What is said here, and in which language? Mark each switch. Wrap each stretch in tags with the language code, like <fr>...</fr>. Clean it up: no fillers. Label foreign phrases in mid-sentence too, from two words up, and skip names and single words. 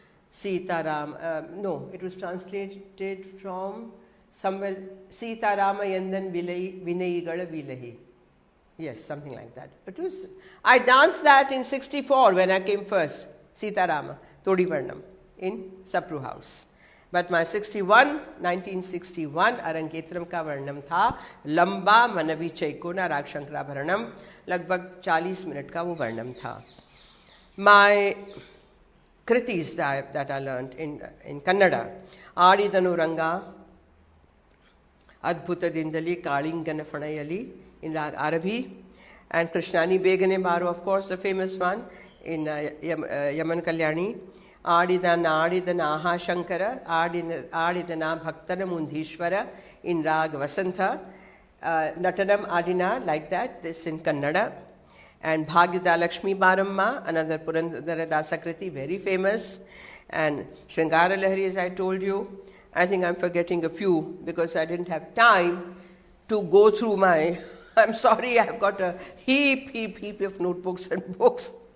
<en>No, it was translated from somewhere, Sita Rama Yandan Vinayigala Vilahi. Yes, something like that. I danced that in 64 when I came first, Sita Rama, Todi Varnam, in Sapru House. But my</en> <hi>1961 अरंगेत्रम का वर्णम था, लंबा मानवी चैकोना राग शंकराभरणम, लगभग 40 मिनट का वो वर्णम था.</hi> <en>My kritis that I learned in Kannada, Adi Danuranga, Adbhuta Dindali, Kalingana Fanayali, in Rag Arabhi, and Krishnani Begane Baru, of course, the famous one, in Yaman Kalyani. Adidana Aha Shankara, Adidana Bhaktana Mundhishwara in Rag Vasantha, Natanam Adina, like that, this in Kannada. And Bhagyada Lakshmi Baramma, another Purandara Dasakriti, very famous. And Shringara Lahari, as I told you. I think I'm forgetting a few because I didn't have time to go through my. I'm sorry, I've got a heap of notebooks and books.</en>